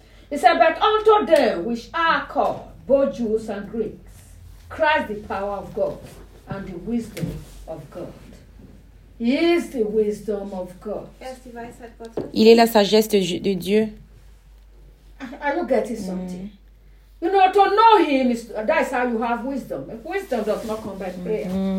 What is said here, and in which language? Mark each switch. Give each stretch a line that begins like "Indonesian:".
English: It said, but unto them which are called, both Jews and Greeks, Christ the power of God and the wisdom of God. He is the wisdom of God.
French: Il est la sagesse de Dieu.
English: Are you getting something? You know, to know him, that's how you have wisdom. If wisdom does not come by prayer.